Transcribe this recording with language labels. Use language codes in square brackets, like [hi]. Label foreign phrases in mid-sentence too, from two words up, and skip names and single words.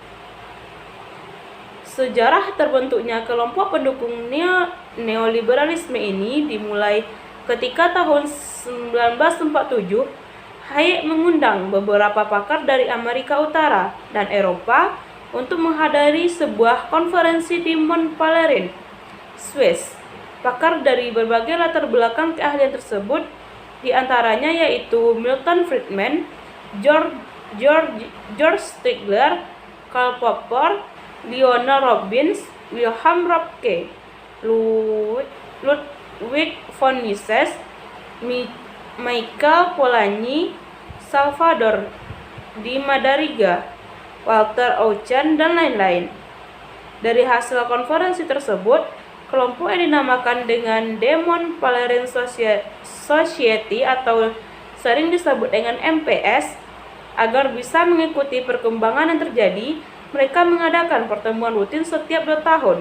[id] Sejarah terbentuknya kelompok pendukung neoliberalisme ini dimulai ketika tahun 1947 Hayek mengundang beberapa pakar dari Amerika Utara dan Eropa untuk menghadiri sebuah konferensi di Mont Pelerin, Swiss. Pakar dari berbagai latar belakang keahlian tersebut diantaranya yaitu Milton Friedman, George Stigler, Karl Popper, Lionel Robbins, Wilhelm Röpke, Ludwig von Mises, Michael Polanyi, Salvador Di Madariga, Walter Eucken, dan lain-lain. Dari hasil konferensi tersebut, kelompok yang dinamakan dengan Mont Pelerin Society atau sering disebut dengan MPS, agar bisa mengikuti perkembangan yang terjadi, mereka mengadakan pertemuan rutin setiap 2 tahun.